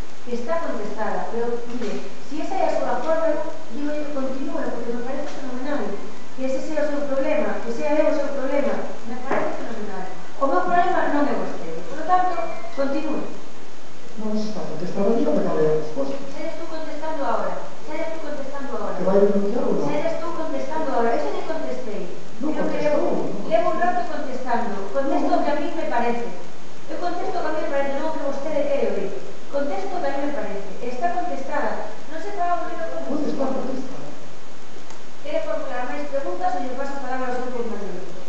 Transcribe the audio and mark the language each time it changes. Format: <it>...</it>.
<es>Que está contestada, pero, mire, si esa</es> <gl>é a súa forma,</gl> <es>digo que continúe, porque me parece fenomenal.</es> <gl>Que ese sea o seu problema, que sea eu o seu problema, me parece fenomenal. O meu problema non é vostede.</gl> <es>Por lo tanto, continúe.</es> <gl>Non se está contestando yo, me cabe a resposta.</gl> <es>Se eres tú contestando ahora. Se eres tú contestando ahora.</es> <gl>Que vai denunciar ou non?</gl> <es>Se eres tú contestando ahora.</es> <gl>Eso le contestei. Non contestou. Levo un rato contestando. Contesto o que a mí me parece. Eu contesto o que a mí me parece, non o que vostede quere oír. Contesto o que a mí me parece. Está contestada.</gl> <es>Non se estaba volviendo a</es> <gl>Onde está contestar. contestada? Quere formular máis preguntas ou lle paso a palabra ao seu compañero?</gl>